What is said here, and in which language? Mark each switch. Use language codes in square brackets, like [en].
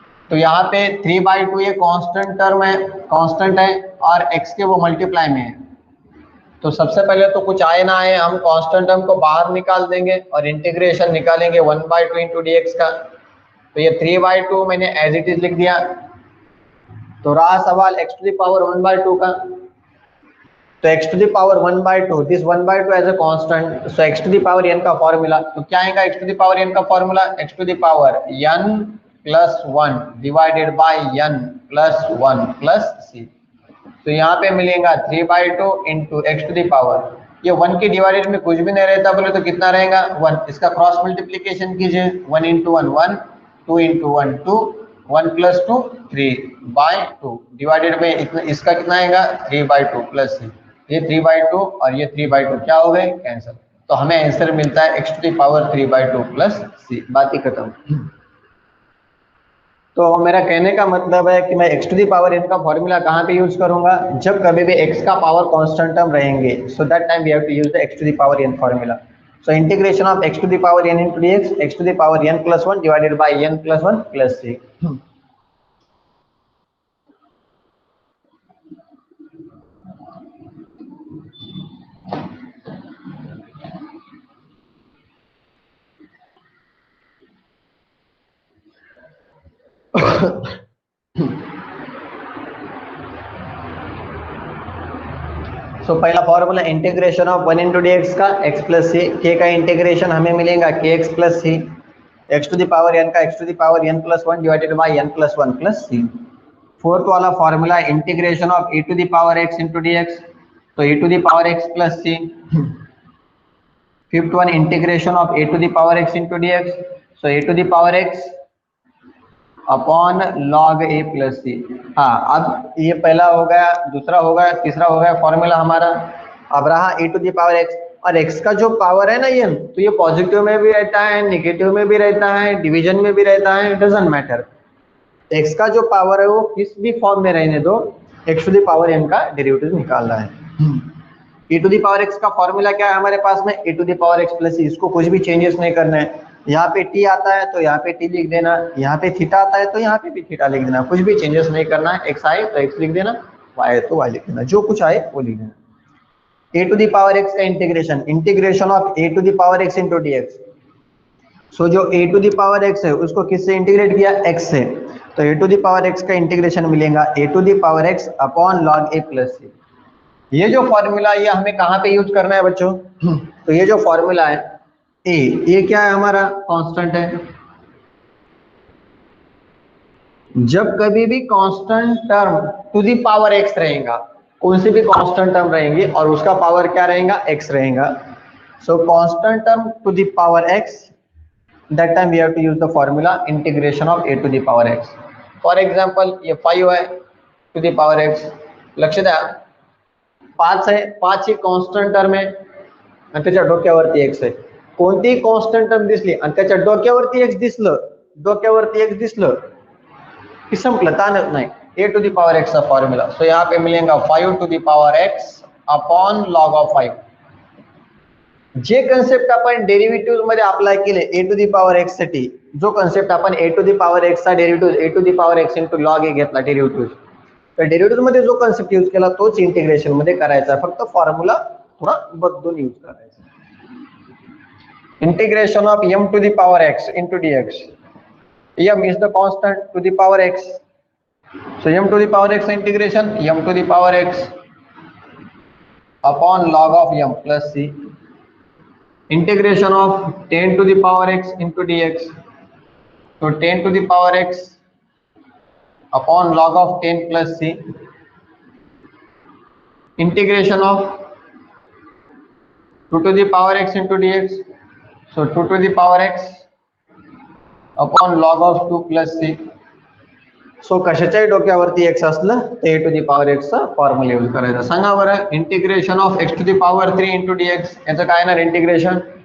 [hi] तो यहाँ पे 3 बाई 2 ये कांस्टेंट टर्म है कांस्टेंट है और x के वो मल्टीप्लाई में है. तो सबसे पहले तो कुछ आए ना आए हम कांस्टेंट टर्म को बाहर निकाल देंगे और इंटीग्रेशन निकालेंगे 1 बाई 2 इंटू डी एक्स का. तो ये 3 बाई 2 मैंने एज इट इज लिख दिया. तो रहा सवाल x to the power 1 by 2 का. [en] तो x to the power 1 by 2 this 1 by 2 as a constant. [hi] So x to the power n का फॉर्मूला तो क्या आएगा x to the power n का formula x to the power n plus 1 divided by n plus 1 plus c. तो यहाँ पे मिलेगा 3 by 2 into x to the power ये 1 के डिवाइडेड में कुछ भी नहीं रहता बोले तो कितना रहेगा 1. इसका क्रॉस मल्टीप्लीकेशन कीजिए 1 into 1 1 2 into 1 2 1 plus 2 3 by 2 divided में इसका कितना आएगा 3 बाई 2 प्लस c. ये 3 बाई 2 और ये 3 बाई 2 क्या हो गए कैंसिल. तो हमें आंसर मिलता है x to the power 3 by 2 plus c. बात ही खत्म. तो मेरा कहने का मतलब है कि मैं x to the power n का फॉर्मूला कहाँ पे यूज करूंगा जब कभी भी x का पावर कांस्टेंट टर्म रहेंगे. [en] So that time we have to use the x to the power n formula. So integration of x to the power n into dx x to the power n plus 1 divided by n plus 1 plus c. [hi] सो पहला formula integration of 1 into D x का x plus सी. के का integration हमें मिलेगा के x plus C. X to the power n का x to the power n plus 1 divided by n plus 1 plus C. Fourth वाला formula integration of e to the power x into D x. [en] so e to the power x plus c. Fifth one, integration of a to the power x into dx, so a to the power x upon log a plus c. [hi] हाँ, अब ये पहला हो गया, दूसरा हो गया, तीसरा हो गया फॉर्मूला हमारा. अब रहा e to the power x, और x का जो पावर है ना ये, तो ये पॉजिटिव में भी रहता है, नेगेटिव में भी रहता है, डिवीजन में भी रहता है, [en] Doesn't matter. [hi] x का जो पावर है वो किस भी फॉर्म में रहने दो, x to the power m का डेरिवेटिव निकालना है. e to the power x का फॉर्मूला क्या है हमारे पास में, e to the power x plus सी. इसको कुछ भी चेंजेस नहीं करना है. यहाँ पे t आता है तो यहाँ पे t लिख देना, यहाँ पे थीटा आता है तो यहाँ पे भी थीटा लिख देना, कुछ भी चेंजेस नहीं करना है. x आए तो x लिख देना, y आए तो y लिख देना, जो कुछ आए वो लिख देना. [en] a to the power x का integration, integration of a to the power x into dx. [hi] सो जो a to the power x है उसको किससे इंटीग्रेट किया, x से, तो a to the power x का इंटीग्रेशन मिलेगा a to the power x upon log a plus सी. ये जो फॉर्मूला ये हमें कहाँ पे यूज करना है बच्चों, तो ये जो फॉर्मूला है a, ये क्या है हमारा, कांस्टेंट है. जब कभी भी constant term to the power x रहेगा, कौन सी भी कांस्टेंट टर्म रहेंगी और उसका पावर क्या रहेगा, x रहेगा. [en] So constant term to the power x, that time we have to use the formula integration of a to the power x. For example [hi] ये 5 है [mr] to the power x, लक्ष द्या 5 आहे, 5 ही कॉन्स्टंट टर्म आहे आणि त्याच्या डोक्यावरती x आहे. कोणतीही कॉन्स्टंट टर्म दिसली आणि त्याच्या डोक्यावरती x दिसलं, डोक्यावरती x दिसलं की संपलं, ताणच नाही. [hi] a to the power x का फॉर्मूला, सो यहाँ पे मिलेगा 5 to the power x upon log of 5. [mr] जे कन्सेप्ट आपण डेरिव्हेटिव्ह मध्ये अप्लाय केले a to the power x साठी, जो कन्सेप्ट आपण a to the power x चा derivative a to the power x into log a घेतला डेरिव्हेटिव्ह, तर डेरिव्हेटिव्ह मध्ये जो कन्सेप्ट यूज केला तोच इंटिग्रेशन मध्ये करायचा, फक्त फॉर्म्युला थोडा बदलून यूज करायचा. [en] Integration of m to the power x into dx. m is the constant to the power x, so m to the power x integration m to the power x upon log of m plus c. Integration of 10 to the power x into dx, so 10 to the power x upon log of 10 plus c. Integration of 2 to the power x into dx, so 2 to the power x upon log of 2 plus c. [mr] So कशाच्याही डोक्यावरती x असलं ते a to the power x चा formula use करायचा. सांगा बरं, integration of x to the power 3 into dx, याचं काय ना इंटिग्रेशन.